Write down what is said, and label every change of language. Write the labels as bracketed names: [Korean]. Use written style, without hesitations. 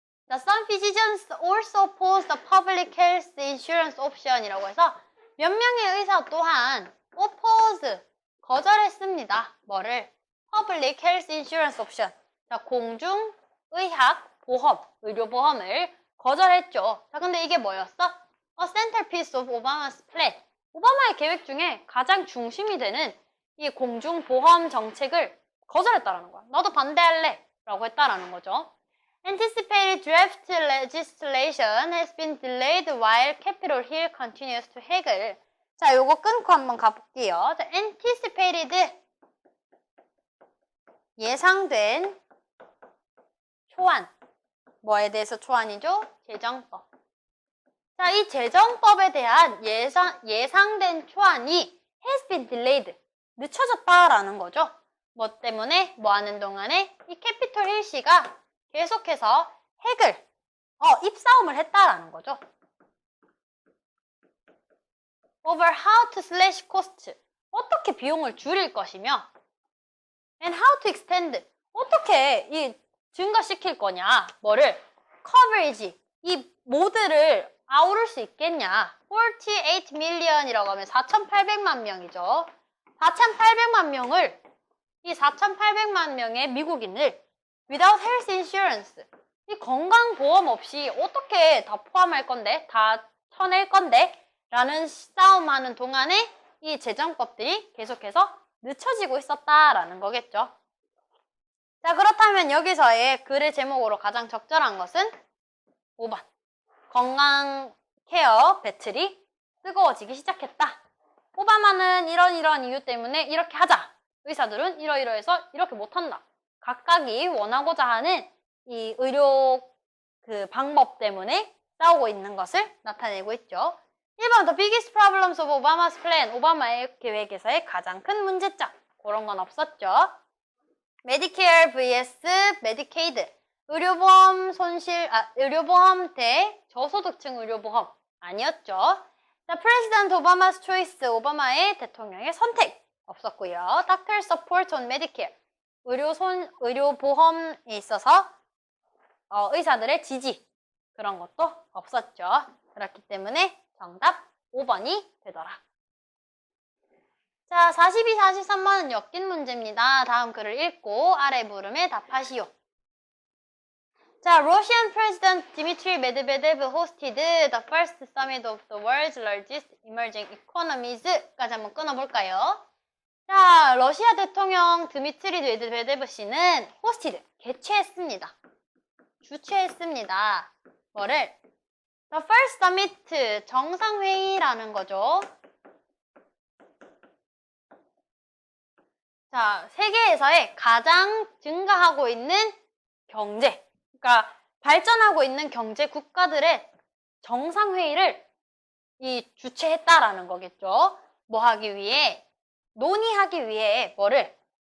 [English] Some physicians also oppose the public health insurance option이라고 해서 [Korean] 몇 명의 의사 또한 [English] oppose, [Korean] 거절했습니다. 뭐를? [English] Public Health Insurance Option. [Korean] 자, 공중의학 보험, 의료보험을 거절했죠. 자, 근데 이게 뭐였어? [English] A centerpiece of Obama's plan. [Korean] 오바마의 계획 중에 가장 중심이 되는 이 공중보험 정책을 거절했다라는 거야. 나도 반대할래. 라고 했다라는 거죠. [English] Anticipated draft legislation has been delayed while Capitol Hill continues to haggle. [Korean] 자, 요거 끊고 한번 가볼게요. 자, anticipated. 예상된 초안. 뭐에 대해서 초안이죠? 재정법. 자, 이 재정법에 대한 예상된 초안이 [English] has been delayed. [Korean] 늦춰졌다라는 거죠. 뭐 때문에? 뭐 하는 동안에? 이 캐피톨 힐시가 계속해서 입싸움을 했다라는 거죠. [English] Over how to slash cost. [Korean] 어떻게 비용을 줄일 것이며 [English] And how to extend. [Korean] 어떻게 이 증가시킬 거냐? 뭐를? coverage. 이 모드를 아우를 수 있겠냐? 48 million이라고 하면 4,800만 명이죠. 4,800만 명을, 이 4,800만 명의 미국인을 [English] without health insurance. [Korean] 이 건강보험 없이 어떻게 다 포함할 건데? 다 쳐낼 건데? 라는 싸움하는 동안에 이 재정법들이 계속해서 늦춰지고 있었다라는 거겠죠. 자, 그렇다면 여기서의 글의 제목으로 가장 적절한 것은 5번. 건강 케어 배틀이 뜨거워지기 시작했다. 오바마는 이런 이유 때문에 이렇게 하자. 의사들은 이러이러해서 이렇게 못한다. 각각이 원하고자 하는 이 의료 그 방법 때문에 싸우고 있는 것을 나타내고 있죠. [English] 1번 The biggest problems of Obama's plan. [Korean] 오바마의 계획에서의 가장 큰 문제점. 그런 건 없었죠. [English] Medicare vs Medicaid. [Korean] 의료보험 의료보험 대 저소득층 의료보험 아니었죠. [English] 자, President Obama's choice. [Korean] 오바마의 대통령의 선택 없었고요. [English] Doctor support on Medicare. [Korean] 의료보험에 있어서 의사들의 지지 그런 것도 없었죠. 그렇기 때문에 정답 5번이 되더라. 자, 42, 43번은 엮인 문제입니다. 다음 글을 읽고 아래 물음에 답하시오. [English] 자, Russian President Dmitry Medvedev hosted the first summit of the world's largest emerging economies까지 [Korean] 한번 끊어볼까요? 자, 러시아 대통령 드미트리 메드베데브 씨는 hosted, 개최했습니다. 주최했습니다. 뭐를? [English] The first summit, [Korean] 정상회의라는 거죠. 자, 세계에서의 가장 증가하고 있는 경제, 그러니까 발전하고 있는 경제 국가들의 정상회의를 주최했다라는 거겠죠. 뭐 하기 위해? 논의하기 위해 뭐를?